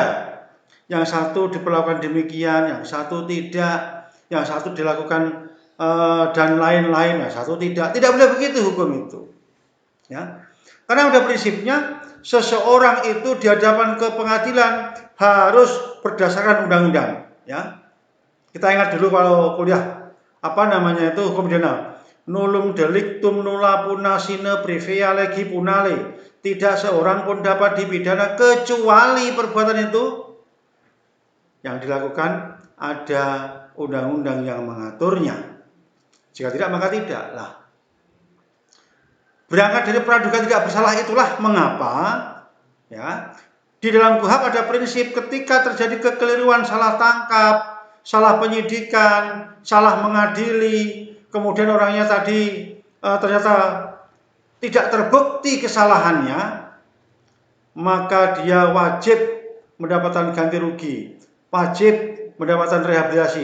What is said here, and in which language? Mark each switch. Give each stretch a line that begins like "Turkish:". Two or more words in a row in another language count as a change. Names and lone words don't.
Indonesian: Yang satu diperlakukan demikian, yang satu tidak, yang satu dilakukan dan lain-lain, yang satu tidak. Tidak boleh begitu hukum itu, ya. Karena pada prinsipnya seseorang itu di hadapan ke pengadilan harus berdasarkan undang-undang, ya. Kita ingat dulu kalau kuliah hukum pidana.
Latin: Nullum delictum nulla puna sine previa legi punale.
Indonesian: Tidak seorang pun dapat dipidana kecuali perbuatan itu yang dilakukan ada undang-undang yang mengaturnya. Jika tidak maka tidak. Lah, berangkat dari praduga tidak bersalah itulah mengapa, ya, Di dalam KUHP ada prinsip ketika terjadi kekeliruan, salah tangkap, salah penyidikan, salah mengadili, kemudian orangnya tadi ternyata tidak terbukti kesalahannya, maka dia wajib mendapatkan ganti rugi, wajib mendapatkan rehabilitasi.